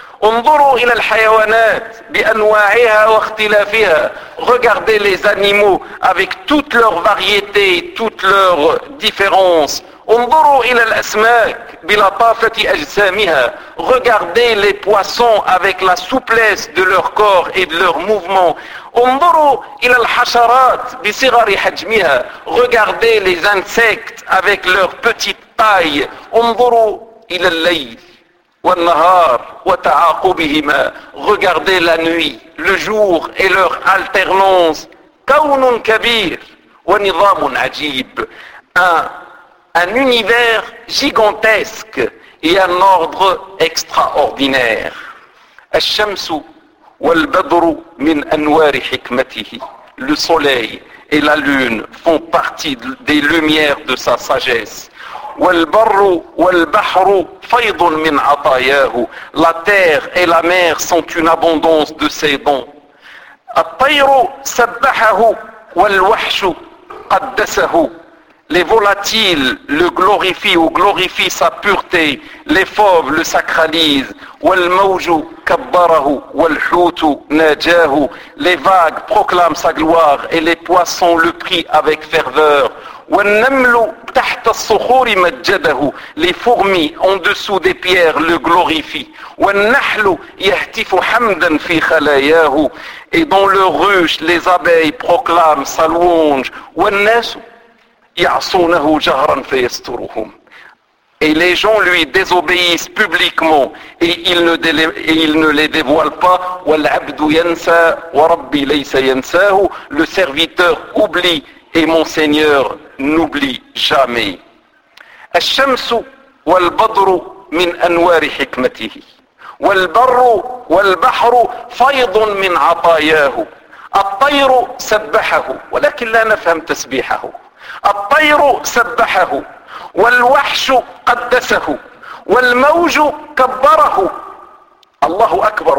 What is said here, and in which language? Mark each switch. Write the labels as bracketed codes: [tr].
[ar] انظروا إلى الحيوانات بأنواعها واختلافها. [fr] Regardez les animaux avec toute leur variété, toute leur différence. [ar] انظروا إلى الأسماك بلطافة أجسامها. [fr] Regardez les poissons avec la souplesse de leur corps et de leur mouvement. [ar] انظروا إلى الحشرات بصغر حجمها. [fr] Regardez les insectes avec leur petite taille. [ar] انظروا إلى الليل والنهار وتعاقبهما. [fr] Regardez la nuit, le jour et leur alternance. [ar] كون كبير ونظام عجيب. [fr] Un univers gigantesque et un ordre extraordinaire. [ar] الشمس والبدر من أنوار حكمته. [fr] Le soleil et la lune font partie des lumières de sa sagesse. [ar] والبر والبحر فيض من عطاياه. [fr] La terre et la mer sont une abondance de ses dons. [ar] الطير سبحه والوحش قدسه. [fr] Les volatiles le glorifient ou glorifient sa pureté. Les fauves le sacralisent. [ar] والموج كبره والحوت ناجاه. [fr] Les vagues proclament sa gloire et les poissons le prient avec ferveur. [ar] والنمل تحت الصخور مجده. [fr] Les fourmis en dessous des pierres le glorifient. [ar] والنحل يهتف حمدا في خلاياه. [fr] Et dans leur ruche, les abeilles proclament sa louange. [ar] والناس يعصونه جهرا فيستروهم. [fr] Et les gens lui désobéissent publiquement et il ne les dévoile pas. [ar] والعبد ينسى وربي ليس ينساه. [fr] Le serviteur oublie et mon Seigneur n'oublie jamais. [ar] الشمس والبدر من أنوار حكمته. والبر والبحر فيض من عطاياه. الطير سبحه ولكن لا نفهم تسبيحه. الطير سبحه والوحش قدسه والموج كبره. الله أكبر.